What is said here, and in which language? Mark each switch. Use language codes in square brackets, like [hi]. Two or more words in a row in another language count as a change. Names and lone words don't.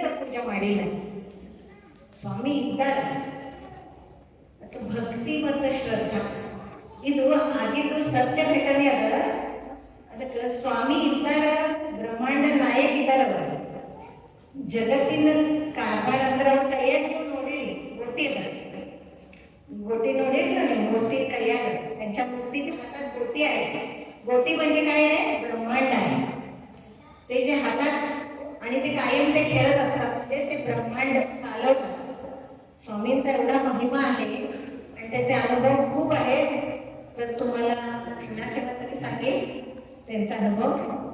[kn] ಪೂಜೆ ಮಾಡಿಲ್ಲ ಸ್ವಾಮಿ ಇದ್ದಾರೆ ಮತ್ತು ಭಕ್ತಿ ಮತ್ತು ಶ್ರದ್ಧಾ ಇದು ಆಗಿದ್ದು ಸತ್ಯ ಘಟನೆ ಅದ ಅದಕ್ಕೆ ಸ್ವಾಮಿ ಇದ್ದಾರ ಬ್ರಹ್ಮಾಂಡ ನಾಯಕ ಇದ್ದಾರ ಅವರು ಜಗತ್ತಿನ ಕಾರ್ಬಾರ್ ಅಂದ್ರೆ ಅವ್ರ ಕೈಯಾಗ ನೋಡಿ ಗೊತ್ತಿ गोटी ನೋಡಿದ್ರೆ ನೀವು गोटी ಕೈಯಾಗ [mr] त्यांच्या मूर्तीच्या हातात गोटी आहे गोटी म्हणजे काय आहे ब्रह्मांड आहे ते जे हातात आणि ते कायम ते खेळत असतात म्हणजे ते ब्रह्मांड चालवतात स्वामींचा एवढा महिमा आहे आणि त्याचे अनुभव खूप आहेत तर तुम्हाला पुन्हा ठेवासाठी सांगेल त्यांचा अनुभव.